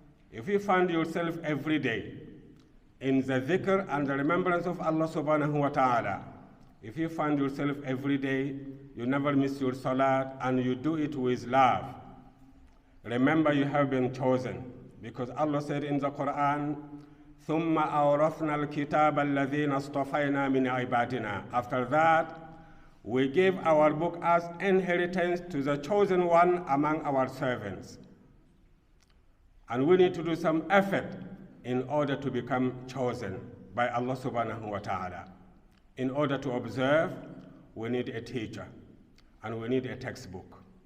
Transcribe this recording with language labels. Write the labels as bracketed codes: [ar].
[en] If you find yourself every day in the dhikr and the remembrance of Allah subhanahu wa ta'ala, if you find yourself every day, you never miss your salat, and you do it with love, remember you have been chosen. Because Allah said in the Quran, [ar] ثُمَّ أَوْرَثْنَا الْكِتَابَ الَّذِينَ اصْطَفَيْنَا مِنْ عِبَادِنَا. [en] After that, we gave our book as inheritance to the chosen one among our servants. And we need to do some effort in order to become chosen by Allah subhanahu wa ta'ala. In order to observe, we need a teacher, and we need a textbook.